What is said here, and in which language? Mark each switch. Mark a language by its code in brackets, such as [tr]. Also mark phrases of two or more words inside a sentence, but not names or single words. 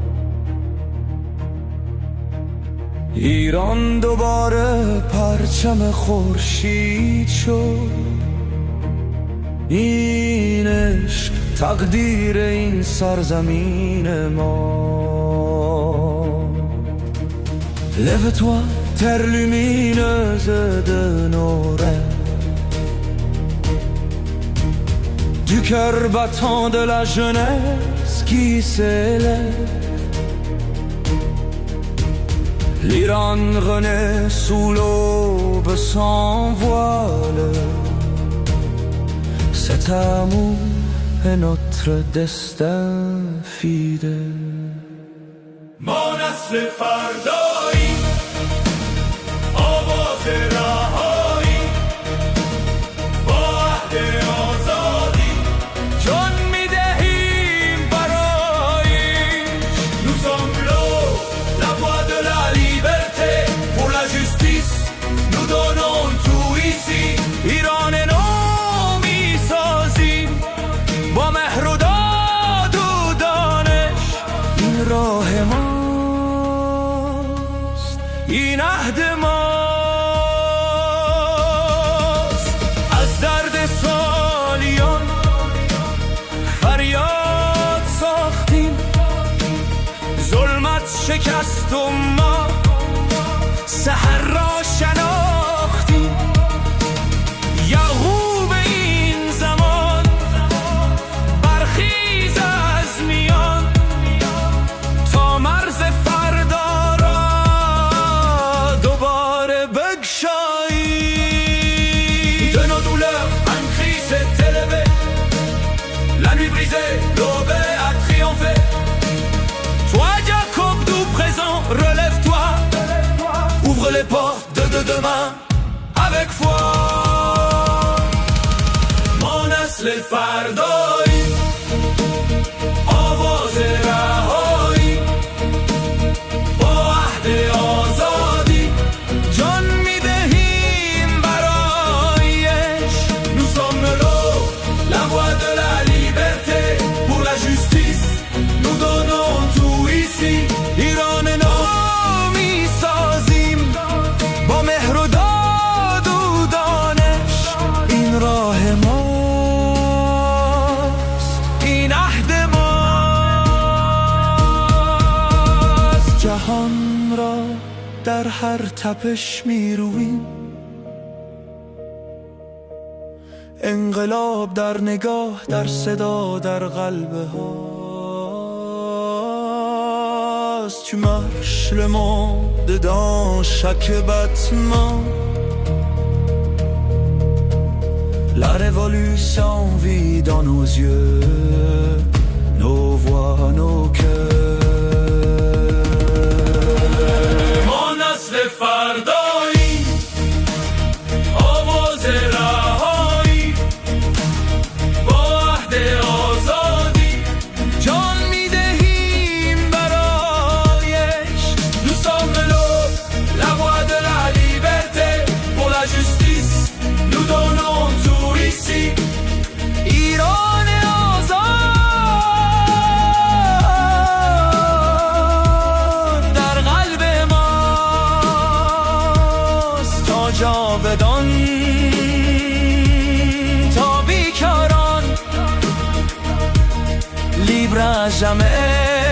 [fa] ایران دوباره پرچم خورشید شد، این عشق تقدیر این سرزمین ما. [fr] Lève-toi, terre lumineuse de nos rêves, du cœur battant de la jeunesse qui s'élève. L'Iran renaît sous l'aube sans voile, cet amour est notre destin fidèle. [fa] ما نسل فردایی، آواز رهایی، با عهد آزادی جان میدهیم برایش. [fr] Nous sommes la voix de la liberté, pour la justice nous donnons tout ici. [fa] ایران نو میسازیم با مهر و داد و دانش، این راه ما، این عهد ماست. از درد سالیان فریاد ساختیم، ظلمت شکست و ما سحر را شناختیم. یعقوب این زمان برخیز از میان، تا مرز فردا [fr] l'aube a triomphé. Toi Jacob tout présent, relève-toi, ouvre les portes de demain avec foi. [fa] ما نسل فردایی، آواز رهایی، با عهد آزادی جان میدهیم برایش. [fr] Nous sommes la voix de la liberté, pour la justice nous donnons tout ici. [fa] ایران نو میسازیم با مهر و داد و دانش، این راه ماست، این عهد ماست. جهان را در هر تپش میرویم، انقلاب در نگاه، در صدا، در قلب هاست. [fr] Tu marches le monde dans chaque battement, la révolution vit dans nos yeux, nos voix, nos cœurs. [fa] ما نسل فردایی، آواز رهایی، با عهد آزادی جان میدهیم برایش. [fr] Nous sommes la voix de la liberté, pour la justice nous donnons tout ici. [fa] ایران آزاد در قلب ماست، تا جاودان، تا بیکران، [fr] libre à jamais.